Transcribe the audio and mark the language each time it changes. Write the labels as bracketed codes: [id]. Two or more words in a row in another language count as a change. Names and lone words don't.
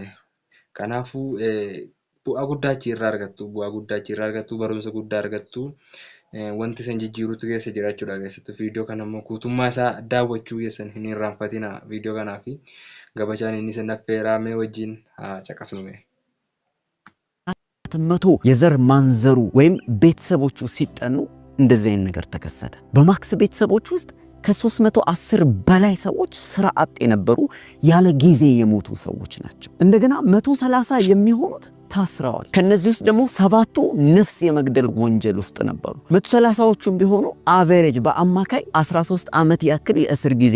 [om] Kanaafuu bu'aa guddaa achirraa argattu, barumsa guddaa argattu. Wanti isin jijjiiruutu keessa jira jechuudha. Keessattuu viidiyoo kana immoo guutummaa isaa daawwachuu keessan hin irraanfatina viidiyoo kanaa fi gabajaan inni isin affeeraa mee wajjin caqasnume. [am] መቶ የዘር ማንዘሩ ወይም ቤተሰቦቹ ሲጠኑ እንደዚህ አይነት ነገር ተከሰተ። በማክስ ቤተሰቦች ውስጥ ከ310 በላይ ሰዎች ስራ አጥ የነበሩ ያለ ጊዜ የሞቱ ሰዎች ናቸው። እንደገና 130 የሚሆኑት ታስረዋል። ከነዚህ ውስጥ ደግሞ 7ቱ ነፍስ የመግደል ወንጀል ውስጥ ነበሩ። 130ዎቹም ቢሆኑ አቨሬጅ በአማካይ 13 ዓመት ያክል የእስር ጊዜ